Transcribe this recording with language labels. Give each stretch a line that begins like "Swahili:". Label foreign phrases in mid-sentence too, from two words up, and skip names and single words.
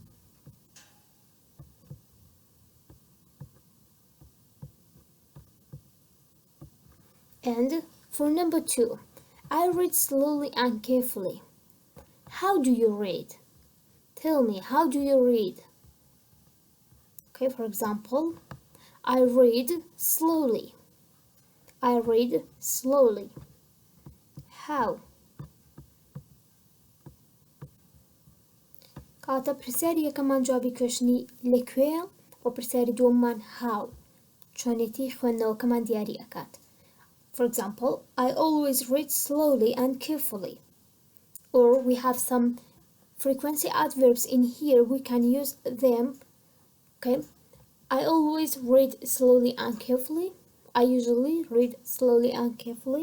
English: And for number 2, I read slowly and carefully. How do you read? Tell me, how do you read? Okay, for example, I read slowly. I read slowly. How?
Central Kurdish: کاتە پرسیاری یەکەمان جوابی کوێشنی لەکوێیە و پرسیاری دووەممان how چۆنێتی خوێندنەوەکەمان دیاری ئەکات.
English: For example, I always read slowly and carefully. Or we have some frequency adverbs in here, we can use them. Okay, I always read slowly and carefully. I usually read slowly and carefully.